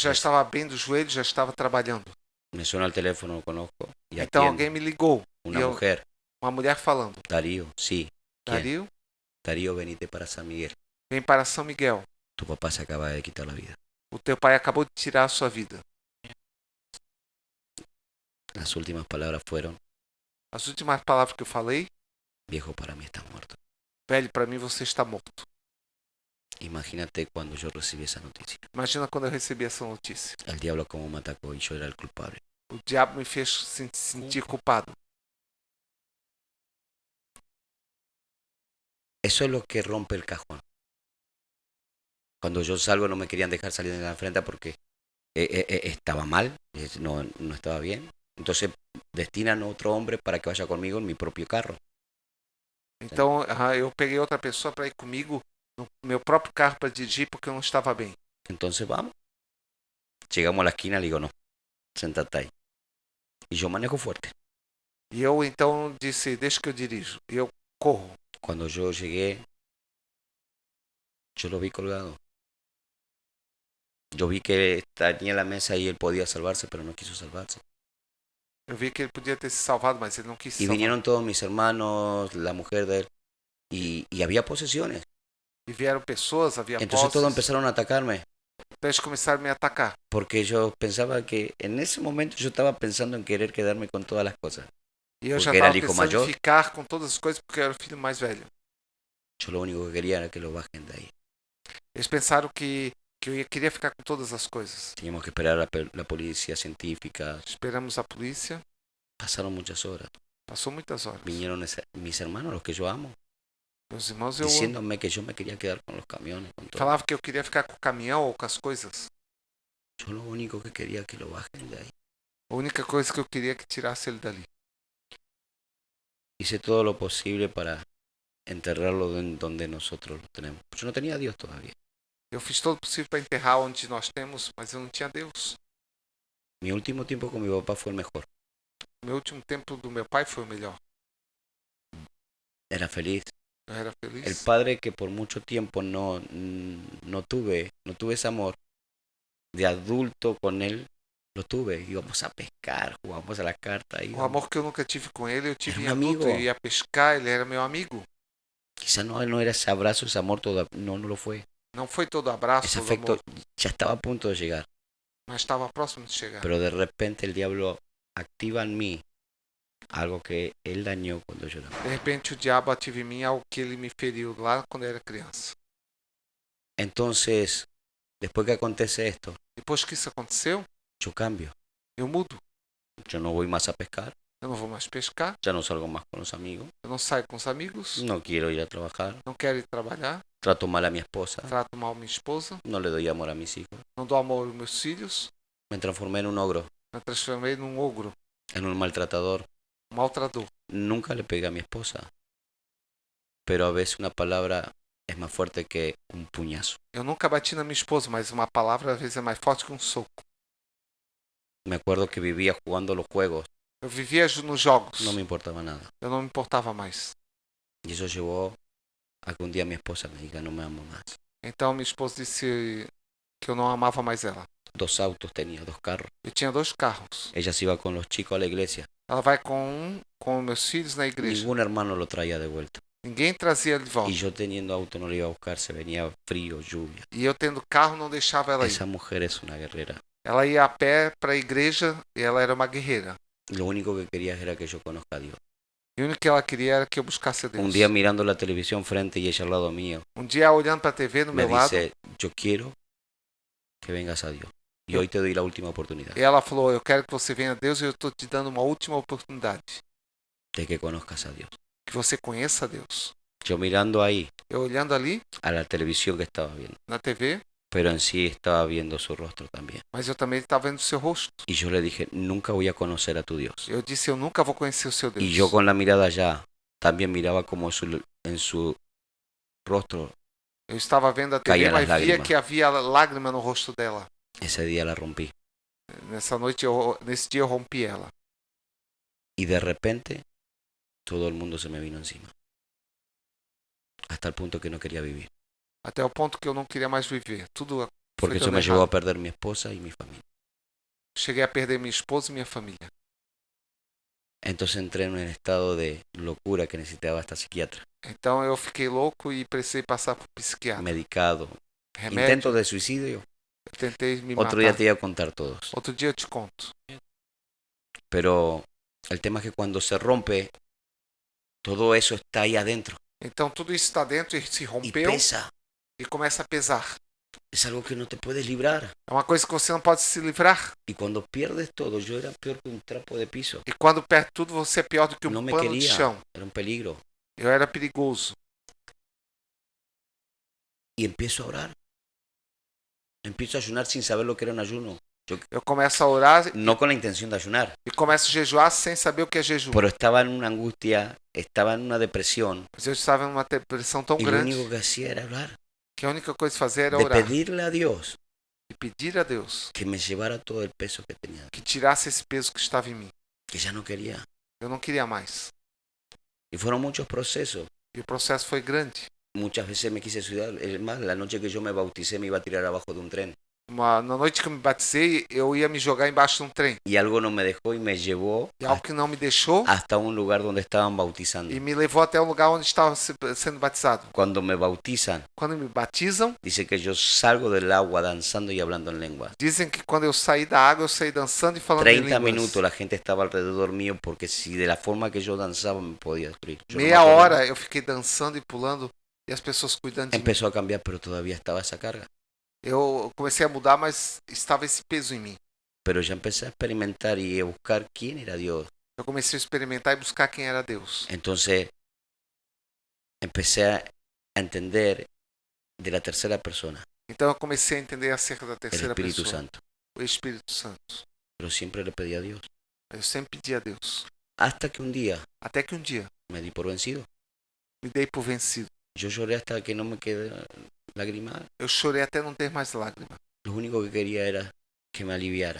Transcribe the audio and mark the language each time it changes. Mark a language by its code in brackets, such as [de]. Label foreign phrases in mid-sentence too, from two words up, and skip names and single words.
[pt] eu já empresa. estava bem do joelho, já estava trabalhando. [es] Me suena el teléfono, lo conozco, y [pt] Então [es] atiendo. [pt] alguém me ligou. [es] Una [pt] E eu, [es] mujer, [pt] uma mulher falando. [es] Darío, sí. ¿Quién? Dario, Darío, venite para San Miguel. [pt] vem para São Miguel. [es] Tu papá se acaba de quitar la vida. [pt] O teu pai acabou de tirar a sua vida. [es] Las últimas palabras fueron, [pt] As últimas palavras que eu falei, [es] viejo, para mí estás muerto. [pt] velho, para mim você está morto. [es] Imagínate cuando yo recibí esa noticia. [pt] Imagina quando eu recebi essa notícia. [es] El diablo como me atacó y yo era el culpable. [pt] O diabo me fez sentir culpado. [es] Eso es lo que rompe el cajón. Cuando yo salgo no me querían dejar salir de la frente porque estaba mal, no estaba bien. Entonces destinan a otro hombre para que vaya conmigo en mi propio carro. [pt] Então eu peguei outra pessoa para ir comigo no meu próprio carro para dirigir porque eu não estava bem. [es] Entonces vamos. Llegamos a la esquina, le digo, no, sentate ahí. Y yo manejo fuerte. [pt] E eu então disse, deixa que eu dirijo. E eu corro. [es] Cuando yo llegué, yo lo vi colgado. Yo vi que tenía la mesa y él podía salvarse, pero no quiso salvarse. [pt] Eu vi que ele podia ter se salvado, mas ele não quis se [es] Y [pt] salvar. [es] vinieron todos mis hermanos, la mujer de él, y había posesiones. [pt] E vieram pessoas, havia [es] Entonces todos [pt] posses. [es] empezaron a atacarme, [pt] Então eles começaram a me atacar. [es] porque yo pensaba que en ese momento yo estaba pensando en querer quedarme con todas las cosas. [pt] E eu já [es] Porque era [pt] estava [es] el hijo [pt] pensando [es] mayor. [pt] em ficar com todas as coisas porque eu era o filho mais velho. [es] Yo lo único que quería era que lo bajen de ahí. [pt] Eles pensaram que eu queria ficar com todas as coisas. [es] Teníamos que esperar a la policía científica. [pt] Esperamos a polícia. [es] Pasaron muchas horas. [pt] Passou muitas horas. [es] Vinieron mis hermanos, los que yo amo, [pt] Meus irmãos, eu [es] diciéndome que yo me quería quedar con los camiones, con todo. [pt] falava que eu queria ficar com o caminhão ou com as coisas. [es] Yo lo único que quería que lo bajen de ahí. [pt] A única coisa que eu queria é que tirasse ele dali. [es] Hice todo lo posible para enterrarlo donde nosotros lo tenemos. Yo no tenía a Dios todavía. [pt] Eu fiz todo o possível para enterrar onde nós temos, mas eu não tinha Deus. [es] Mi último tiempo con mi papá fue el mejor. [pt] O meu último tempo do meu pai foi o melhor. [es] Era feliz. [pt] Eu era [es] El [pt] feliz. [es] padre que por mucho tiempo no tuve ese amor de adulto con él, lo tuve. Íbamos a pescar, jugábamos a la carta. [pt] O amor que eu nunca tive com ele, eu tive em Era um adulto. amigo. Eu ia pescar, ele era meu amigo. [es] Quizás no era ese abrazo, ese amor, no lo fue. [pt] Não foi todo abraço, [es] Ese [pt] todo [es] afecto [pt] amor, [es] ya estaba a punto de llegar. [pt] mas estava próximo de chegar. [es] Pero de repente el diablo activa en mí algo que él dañó cuando yo era. [pt] De repente o diabo ativa em mim algo que ele me feriu lá quando eu era criança. [es] Entonces, después que acontece esto, [pt] Depois que isso aconteceu, [es] yo cambio. [pt] eu mudo. [es] Yo no voy más a pescar, [pt] Eu não vou mais pescar, [es] ya no salgo más con los amigos, [pt] eu não saio com os amigos, [es] no quiero ir a trabajar, [pt] não quero ir trabalhar, [es] trato mal a mi esposa, [pt] trato mal minha esposa, [es] no le doy amor a mis hijos. [pt] não dou amor aos meus filhos, [es] Me transformé en un ogro. [pt] me transformei num ogro. [es] en un maltratador. [pt] um maltratador. [es] Nunca le pegué a mi esposa, pero a veces una palabra es más fuerte que un puñazo. [pt] Eu nunca bati na minha esposa, mas uma palavra às vezes é mais forte que um soco. [es] Me acuerdo que vivía jugando los juegos, [pt] Eu vivia nos jogos. [es] no me importaba nada. [pt] Eu não me importava mais. [es] Y eso llevó a que un día mi esposa me diga, no me amo más. [pt] Então minha esposa disse que eu não amava mais ela. [es] 2 autos tenía, 2 carros. [pt] Eu tinha 2 carros. [es] Ella se iba con los chicos a la iglesia. [pt] Ela vai com meus filhos na igreja. [es] Ningún hermano lo traía de vuelta. [pt] Ninguém trazia ele de volta. [es] Y yo teniendo auto no le iba a buscar, se venía frío, lluvia. [pt] E eu tendo carro não deixava ela ir. [es] Esa mujer es una guerrera. [pt] Ela ia a pé para a igreja e ela era uma guerreira. [es] Lo único que quería era que yo conozca a Dios. [pt] E o único que ela queria era que eu buscasse a Deus. [es] Un día mirando la televisión frente y ella al lado mío, [pt] Dia olhando para a TV no [es] me [pt] meu lado, [es] dice, yo quiero que vengas a Dios. Y hoy te doy la última oportunidad [pt] e ela falou: eu quero que você venha a Deus e eu estou te dando uma última oportunidade. [es] de que conozcas a Dios. [pt] Que você conheça a Deus. [es] Yo mirando ahí [pt] Eu olhando ali [es] a la televisión que estaba viendo, [pt] na TV, [es] pero en sí estaba viendo su rostro también. [pt] mas eu também estava vendo o seu rosto. [es] Y yo le dije, nunca voy a conocer a tu Dios. [pt] Eu disse: eu nunca vou conhecer o seu Deus. [es] Y yo con la mirada allá también miraba como en su rostro [pt] Eu estava vendo a TV, [es] Caía [pt] mas [es] las [pt] via [es] lágrimas. [pt] que havia lágrima no rosto dela. [es] ese día la rompí. [pt] Nesse dia eu rompi ela. [es] Y de repente todo el mundo se me vino encima. Hasta el punto que no quería vivir. [pt] Até o ponto que eu não queria mais viver. Tudo [es] Porque [pt] foi [es] eso [pt] dando [es] me llevó a [pt] errado. [es] perder mi esposa y mi familia. [pt] Cheguei a perder minha esposa e minha família. [es] Entonces entré en un estado de locura que necesitaba hasta psiquiatra. [pt] Então eu fiquei louco e precisei passar por psiquiatra. [es] Medicado. [pt] Remédio. [es] Intento de suicidio. [pt] Eu tentei me [es] Otro [pt] matar. [es] día te voy a contar todos. [pt] Outro dia eu te conto. [es] Pero el tema es que cuando se rompe, todo eso está ahí adentro. [pt] Então tudo isso está dentro e se [es] Y [pt] rompeu [es] pesa. [pt] e começa a pesar. [es] Es algo que no te puedes librar. [pt] É uma coisa que você não pode se livrar. [es] Y cuando pierdes todo, yo era peor que un trapo de piso. [pt] E quando perde tudo, você é pior do que um [es] No me [pt] pano de [es] quería. [pt] chão. [es] Era un peligro. [pt] Eu era perigoso. [es] Y empiezo a orar. Empiezo a ayunar sin saber lo que era un ayuno. [pt] Eu começo a orar [es] No con la intención de ayunar. [pt] e começo a jejuar sem saber o que é jejum. [es] Pero estaba en una angustia, estaba en una depresión. [pt] Mas eu estava em uma depressão tão [es] Y lo [pt] grande [es] único que hacía era orar. [pt] que a única coisa a fazer era [es] De [pt] orar. [es] pedirle a Dios [pt] E pedir a Deus [es] que me llevara todo el peso que tenía. [pt] que tirasse esse peso que estava em mim. [es] Que ya no quería. [pt] Eu não queria mais. [es] Y fueron muchos procesos. [pt] E o processo foi grande. [es] Muchas veces me quise suicidar. Es más, la noche que yo me bauticé me iba a tirar abajo de un tren. [pt] Na noite que eu me batizei, eu ia me jogar embaixo de um trem. [es] Y algo no me dejó y me llevó [pt] E algo que não me deixou [es] hasta un lugar donde estaban bautizando. [pt] e me levou até o lugar onde estava sendo batizado. [es] Cuando me bautizan, [pt] Quando me batizam, [es] dice que yo salgo del agua danzando y hablando en lenguas. [pt] dizem que quando eu saí da água, eu saí dançando e falando em [es] 30 [pt] línguas. [es] minutos la gente estaba alrededor mío porque si de la forma que yo danzaba me podía destruir. Yo no me [pt] Meia [es] acuerdo. [pt] hora eu fiquei dançando e pulando e as pessoas cuidando de mim. [es] Empezó a cambiar, pero todavía estaba esa carga. [pt] Eu comecei a mudar, mas estava esse peso em mim. [es] Pero ya empecé a experimentar y a buscar quién era Dios. [pt] Eu comecei a experimentar e buscar quem era Deus. [es] Entonces empecé a entender de la tercera persona, [pt] Então eu comecei a entender acerca da [es] el [pt] terceira [es] Espíritu [pt] pessoa, [es] Santo. [pt] o Espírito Santo. [es] Pero siempre le pedí a Dios. [pt] Eu sempre pedi a Deus. [es] Hasta que un día [pt] Até que um dia [es] me di por vencido. [pt] me dei por vencido. [es] Yo lloré hasta que no me quedé lágrima. [pt] Eu chorei até não ter mais lágrima. [es] Lo único que quería era que me aliviara.